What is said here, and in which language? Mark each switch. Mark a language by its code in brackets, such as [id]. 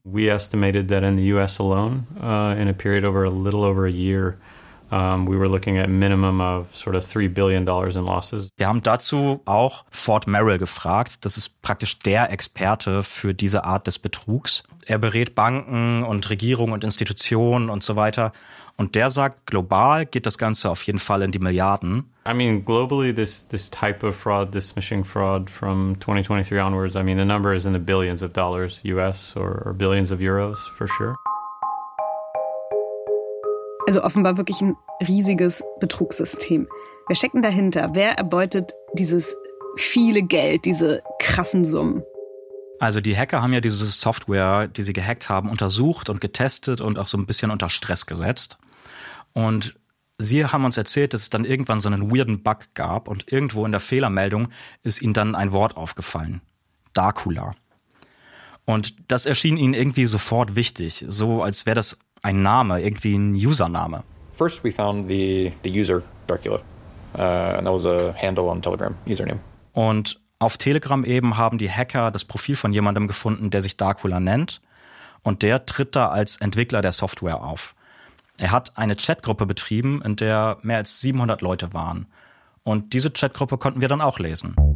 [en] We estimated that in the US alone, in a period over a little over a year, we were looking at minimum of sort of $3 billion in losses. [de] Wir haben dazu auch Fort Merrill gefragt. Das ist praktisch der Experte für diese Art des Betrugs. Er berät Banken und Regierungen und Institutionen und so weiter. Und der sagt, global geht das Ganze auf jeden Fall in die Milliarden. I mean, globally, this type of fraud, this phishing fraud from 2023 onwards, I mean, the number is in the billions of dollars, US or billions of euros, for sure. Also offenbar wirklich ein riesiges Betrugssystem. Wer steckt denn dahinter? Wer erbeutet dieses viele Geld, diese krassen Summen? Also die Hacker haben ja diese Software, die sie gehackt haben, untersucht und getestet und auch so ein bisschen unter Stress gesetzt. Und sie haben uns erzählt, dass es dann irgendwann so einen weirden Bug gab und irgendwo in der Fehlermeldung ist ihnen dann ein Wort aufgefallen. Dacula. Und das erschien ihnen irgendwie sofort wichtig, so als wäre das ein Name, irgendwie ein Username. [en] First we found the user Dracula. And that was a handle on Telegram, username. [de] Und auf Telegram eben haben die Hacker das Profil von jemandem gefunden, der sich Dracula nennt. Und der tritt da als Entwickler der Software auf. Er hat eine Chatgruppe betrieben, in der mehr als 700 Leute waren. Und diese Chatgruppe konnten wir dann auch lesen.